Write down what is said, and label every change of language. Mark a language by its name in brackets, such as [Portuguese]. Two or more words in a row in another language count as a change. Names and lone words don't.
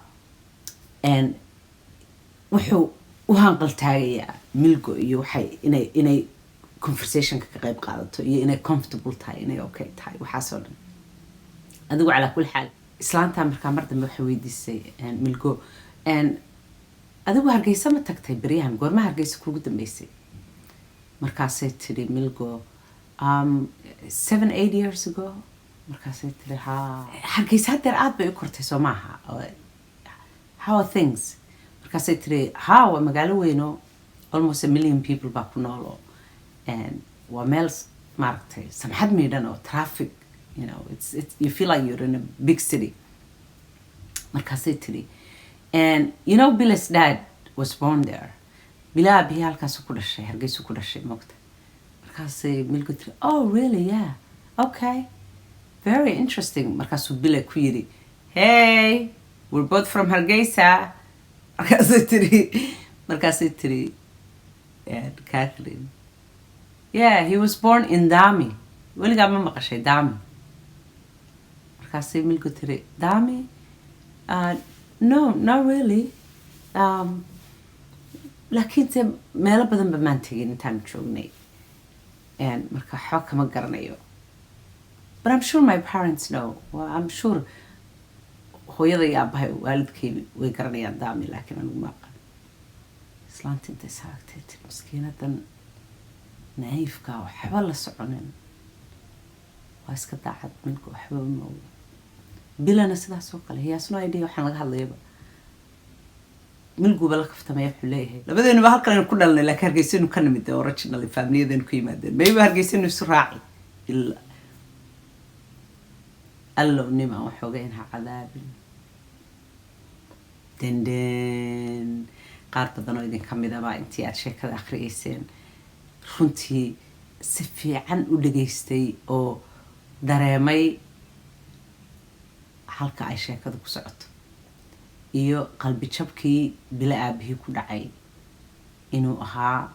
[Somali] wuxuu u hanqal taagayaa Milgo iyo waxay inay conversationka ka qayb qaadato iyo inay comfortable tahay inay okay tahay waxaas oo dhan adigu [Arabic] على كل حال [Somali] islaanta markaa mar dambe waxay weydiisay Milgo adigu Hargeysa ma tagtay bariyahan goorma Hargeysa kuugu dambeysay markaasay tiri Milgo [English] 7-8 years ago [Somali] markaasay tiri Hargeysa hadeer aad bay u kortay soo maaha [English] how are things [Somali] markaasay tiri waa magaalo weyno [English] almost 1 million [Somali] people baa ku nool waa meel maaragtay samxad miidhan oo traffic [English] you feel like you're in a big city [Somali] markaasay tiri [English] Bile's dad was born there [Somali] Bile aabihii halkaas ku dhashay Hargeysa ku dhashay moogta markaasay Milgo tiri [English] oh really yeah okay very interesting [Somali] markaasuu Bile ku yiri [English] hey we're both from Hargeysa [Somali] markaasay tiri Catherine [English] yeah he was born in Dami [Somali] weligaa ma maqashay Dami markaasay Milgo tiri Dami [English] no not really [Somali] laakiin te meelo badan ba maan tegin intaan joognay marka waxba kama garanayo [English] but I'm sure my parents know I'm [Somali] sure hooyada iyo aabahay waalidkay way garanayaan Dami laakiin anigu ma aqaan islaanta intay saagtay tiri miskiinadan naifka waxba la soconin waa iska daacad Milgo waxba ma oga Bilena sidaas oo kale [English] he has no idea [Somali] waxaan laga hadlayaba milgo bala kaftamaya xuleeyahay labadeenu ba halkan ku dhalnay la hargeysanu ka nimid [English] original family-dan [Somali] ku yimaadeen maybe hargeysanu isu raaci illa allo nima waxoogayna cadaabin denden qaar badan oo idin kamid ah intii aad sheekada akhriyeyseen runtii si fiican u dhageystay oo dareemay halka ay sheekadu ku socoto iyo qalbi jabkii bila aabihii ku dhacay inuu ahaa